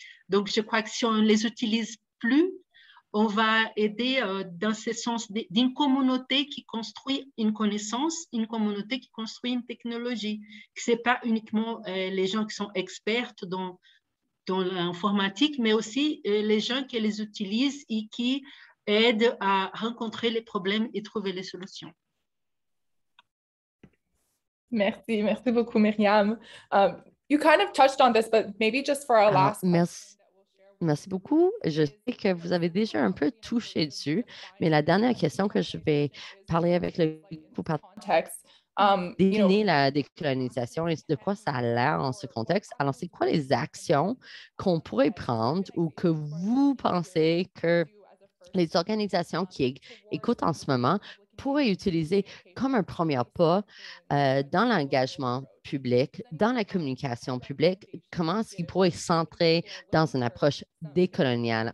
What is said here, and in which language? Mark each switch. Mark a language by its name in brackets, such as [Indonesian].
[French] Donc, je crois que si on ne les utilise plus, on va aider dans ce sens d'une communauté qui construit une connaissance, une communauté qui construit une technologie. Ce n'est pas uniquement les gens qui sont experts dans l'informatique, mais aussi les gens qui les utilisent et qui aident à rencontrer les problèmes et trouver les solutions. Merci, merci beaucoup, Myriam. [English] You kind of touched on this, but maybe just for our last [French] Merci beaucoup. Je sais que vous avez déjà un peu touché dessus, mais la dernière question que je vais parler avec le groupe [English] context, [French] définir la décolonisation et de quoi ça a l'air en ce contexte. Alors, c'est quoi les actions qu'on pourrait prendre ou que vous pensez que les organisations qui écoutent en ce moment pourraient utiliser comme un premier pas dans l'engagement public, dans la communication publique, comment est-ce qu'ils pourraient s'entrer dans une approche décoloniale?